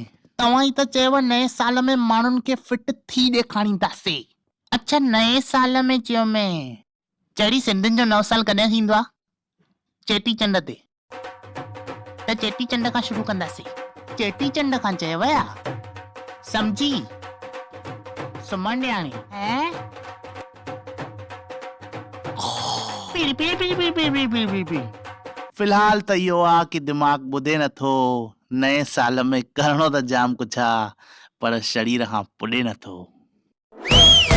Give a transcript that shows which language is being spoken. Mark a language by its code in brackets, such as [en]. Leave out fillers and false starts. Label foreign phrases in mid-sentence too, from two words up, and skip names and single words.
[sd] तव्हां ई त चयव नए साल में माण्हुनि खे फिट थी ॾेखारींदासीं। अच्छा नए साल में चयो मैं। चढ़ी सिंधियुनि जो नओं साल कॾहिं थींदो आहे? चेटीचंड ते। त चेटीचंड खां शुरू कंदासीं। चेटीचंड खां चयव या? सम्झी? सुमन ॾियाणी हैं? फिलहाल त इहो आहे कि दिमाग़ ॿुधे नथो। नए साल में करणो त जाम कुझु आहे, पर शरीर खां पुॾे नथो।